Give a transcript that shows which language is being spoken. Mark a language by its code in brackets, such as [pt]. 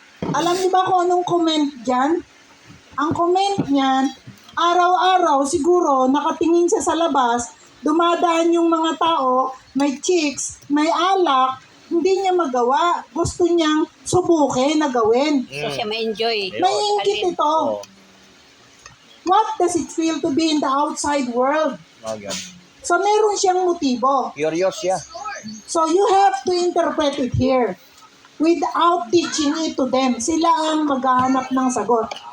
[tl] Alam niyo ba kung anong comment dyan? Ang comment niyan, araw-araw siguro nakatingin siya sa labas, dumadaan yung mga tao, may chicks, may alak, hindi niya magawa. Gusto niyang subukin na gawin. So siya ma-enjoy. May ingkit ito. Oh. [en] What does it feel to be in the outside world? [tl] Oh, yun. So, meron siyang motibo. Curious siya. [en] So, you have to interpret it here without teaching it to them. [tl] Sila ang maghahanap ng sagot.